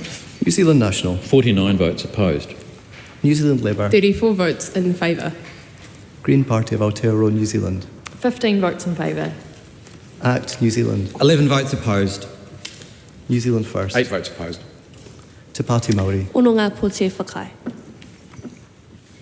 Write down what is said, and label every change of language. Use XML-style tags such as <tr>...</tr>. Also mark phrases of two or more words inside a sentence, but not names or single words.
<en>New Zealand National. 49 votes opposed. New Zealand Labour. 34 votes in favour. Green Party of Aotearoa, New Zealand. 15 votes in favour. ACT, New Zealand. 11 votes opposed. New Zealand First. 8 votes opposed. Te Pāti Māori.</en> <mi>Ono ngā pōti e whakai.</mi>